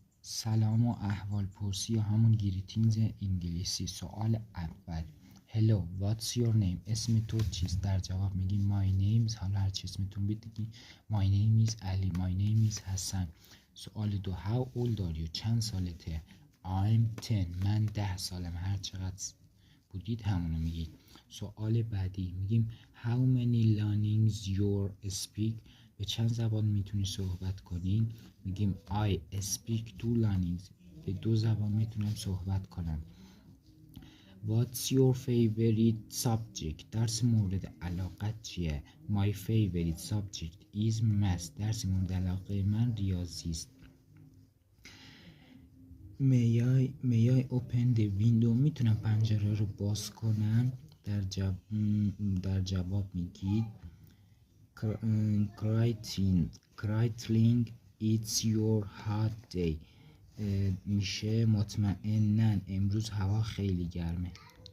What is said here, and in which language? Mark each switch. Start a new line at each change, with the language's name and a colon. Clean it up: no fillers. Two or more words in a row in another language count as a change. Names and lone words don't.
Persian: سلام و احوال پرسی یا همون گریتینگز انگلیسی. سوال اول
English: Hello, what's your name؟
Persian: اسم تو چیست؟ در جواب میگیم
English: my name is،
Persian: حالا هر چی اسمتون بگید.
English: my name is علی، my name is حسن.
Persian: سوال دو
English: How old are you؟
Persian: چند سالته؟ I'm 10، من 10 سالم. هر چقدر بودید همونو میگید. سوال بعدی میگیم
English: How many learnings you speak؟
Persian: به چند زبان میتونی صحبت کنی؟
English: میگیم I speak 2 learnings،
Persian: به 2 زبان میتونم صحبت کنم.
English: What's your favorite subject؟
Persian: درس مورد علاقت چیه؟
English: My favorite subject is math،
Persian: درس مورد علاقه من ریاضی است.
English: May I open the window؟
Persian: میتونم پنجره رو باز کنم؟ در جواب میگید
English: Crying it's your hot day،
Persian: میشه مطمئناً امروز هوا خیلی گرمه.